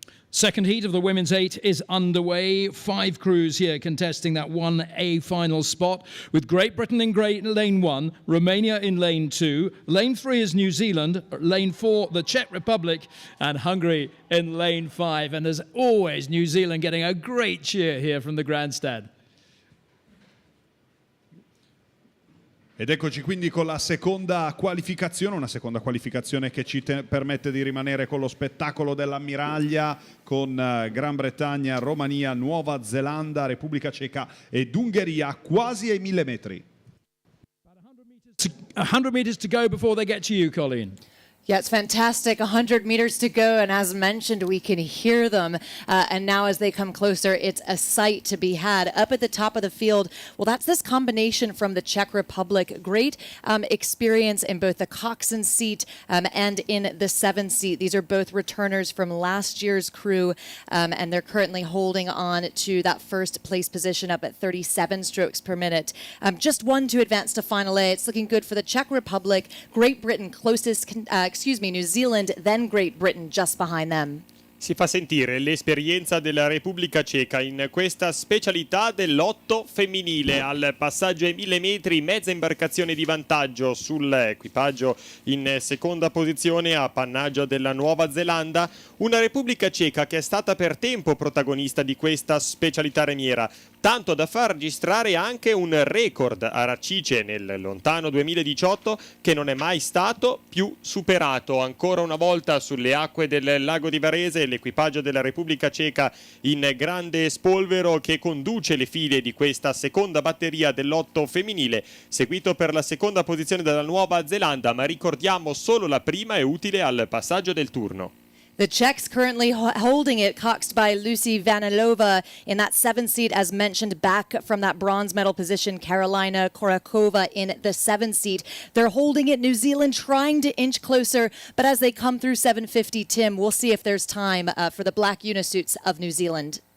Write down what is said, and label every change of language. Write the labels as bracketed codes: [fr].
[en] Second heat of the women's 8 is underway. 5 crews here contesting that 1A final spot, with Great Britain in lane 1, Romania in lane 2, lane 3 is New Zealand, lane 4 the Czech Republic, and Hungary in lane 5. And as always, New Zealand getting a great cheer here from the grandstand. [it] Ed eccoci quindi con la seconda qualificazione, una seconda qualificazione che ci permette di rimanere con lo spettacolo dell'ammiraglia, con Gran Bretagna, Romania, Nuova Zelanda, Repubblica Ceca ed Ungheria quasi ai 1000 metri. [en] 100 meters to go before they get to you, Colleen. Yeah, it's fantastic. 100 meters to go, and as mentioned, we can hear them. And now as they come closer, it's a sight to be had. Up at the top of the field, well, that's this combination from the Czech Republic. Great experience in both the coxed seat and in the 7 seat. These are both returners from last year's crew, and they're currently holding on to that first place position up at 37 strokes per minute. Just one to advance to Final A. It's looking good for the Czech Republic. Great Britain closest, New Zealand, then Great Britain just behind them. [it] Si fa sentire l'esperienza della Repubblica Ceca in questa specialità dell'otto femminile. Al passaggio ai 1000 metri, mezza imbarcazione di vantaggio sull'equipaggio in seconda posizione, appannaggio della Nuova Zelanda. Una Repubblica Ceca che è stata per tempo protagonista di questa specialità remiera, tanto da far registrare anche un record a Racice nel lontano 2018 che non è mai stato più superato. Ancora una volta sulle acque del lago di Varese l'equipaggio della Repubblica Ceca in grande spolvero che conduce le file di questa seconda batteria dell'otto femminile, seguito per la seconda posizione dalla Nuova Zelanda, ma ricordiamo solo la prima è utile al passaggio del turno. [en] The Czechs currently holding it, coxed by Lucy Vanilova in that 7 seat, as mentioned, back from that bronze medal position, Karolina Korakova in the 7 seat. They're holding it, New Zealand trying to inch closer, but as they come through 750, Tim, we'll see if there's time for the black unisuits of New Zealand.